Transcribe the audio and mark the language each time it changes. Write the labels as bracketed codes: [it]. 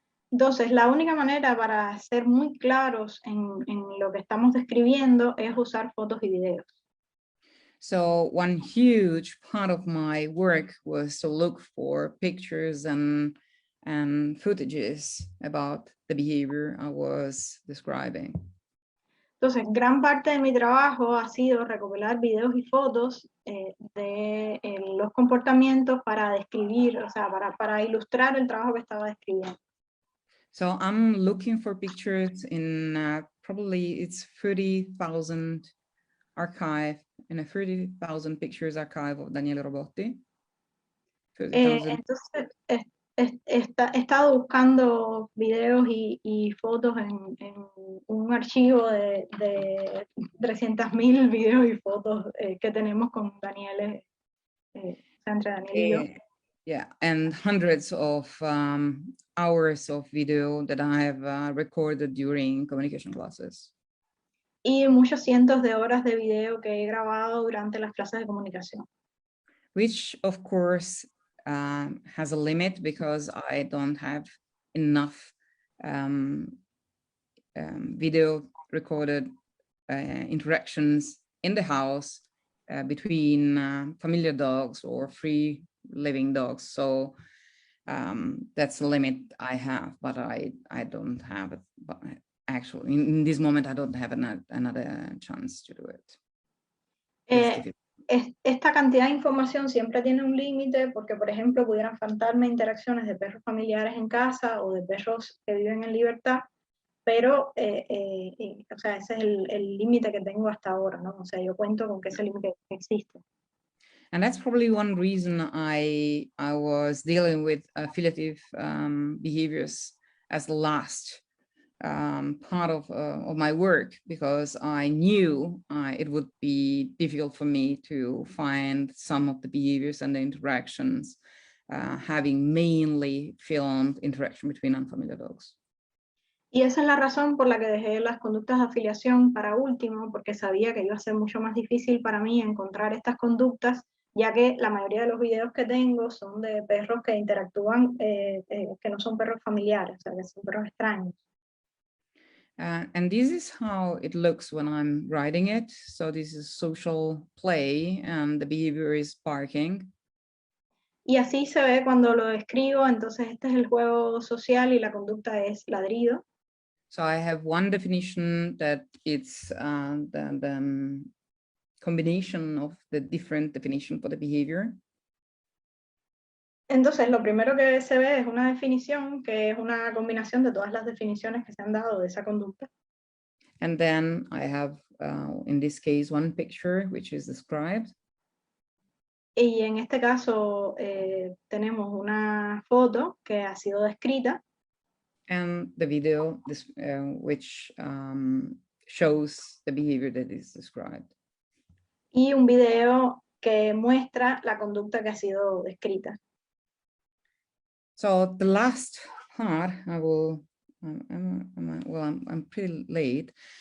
[es] Entonces, la única manera para ser muy claros en lo que estamos describiendo es usar fotos y videos. [en] So one huge part of my work was to look for pictures and footages about the behavior I was describing. [es] Entonces, gran parte de mi trabajo ha sido recopilar videos y fotos de los comportamientos para describir, o sea, para ilustrar el trabajo que estaba describiendo. [en] So I'm looking for pictures in probably it's 30,000 archive, in a 30,000 pictures archive of Daniele Robotti. 30,000. [es] Entonces, he estado buscando videos y fotos en un archivo de 300.000 videos y fotos que tenemos con Daniele, entre Daniel y yo. [en] Yeah, and hundreds of hours of video that I have recorded during communication classes. [es] Y muchos cientos de horas de video que he grabado durante las clases de comunicación. [en] Which, of course, has a limit because I don't have enough video recorded interactions in the house between familiar dogs or free living dogs. So that's the limit I have, but I don't have it. But actually, in this moment, I don't have another chance to do it. [es] Esta cantidad de información siempre tiene un límite porque, por ejemplo, pudieran faltarme interacciones de perros familiares en casa o de perros que viven en libertad, pero, o sea, ese es el límite que tengo hasta ahora, ¿no? O sea, yo cuento con que ese límite existe. [en] And that's probably one reason I was dealing with affiliative behaviors as the last part of my work, because I knew it would be difficult for me to find some of the behaviors and the interactions having mainly filmed interaction between unfamiliar dogs. [es] Y esa es la razón por la que dejé las conductas de afiliación para último, porque sabía que iba a ser mucho más difícil para mí encontrar estas conductas, ya que la mayoría de los videos que tengo son de perros que interactúan, que no son perros familiares, o sea, que son perros extraños. [en] And this is how it looks when I'm writing it. So this is social play and the behavior is barking. [es] Y así se ve cuando lo escribo. Entonces este es el juego social y la conducta es ladrido. [en] So I have one definition that it's the combination of the different definition for the behavior. [es] Entonces, lo primero que se ve es una definición que es una combinación de todas las definiciones que se han dado de esa conducta. [en] And then I have, in this case, one picture which is described. [es] Y en este caso tenemos una foto que ha sido descrita. [en] And the video which shows the behavior that is described. [es] Y un video que muestra la conducta que ha sido descrita. [en] So the last part, I will, I'm pretty late.